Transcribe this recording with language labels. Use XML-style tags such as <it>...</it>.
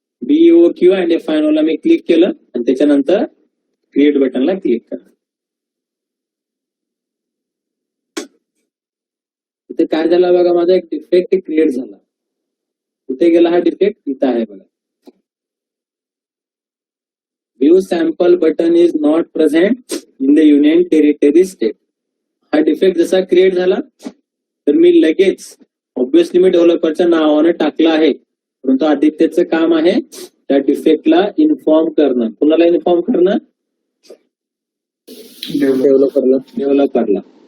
<mr>BOQ आणि F&O ला मी click केलं आणि त्याच्यानंतर क्रिएट बटनला क्लिक करा. इथे काय झालं बघा, माझा एक डिफेक्ट क्रिएट झाला. कुठे गेला हा डिफेक्ट, इथं आहे बघा.</mr> <en>View sample button is not present in the union territory state.</en> <mr>हा डिफेक्ट जसा क्रिएट झाला, तर मी लगेच ऑब्विसली मी डेव्हलपरच्या नावाने टाकलं आहे, परंतु आदित्यचं काम आहे त्या डिफेक्टला इन्फॉर्म करणं. कुणाला इन्फॉर्म करणं, डेव्हलपरला.</mr>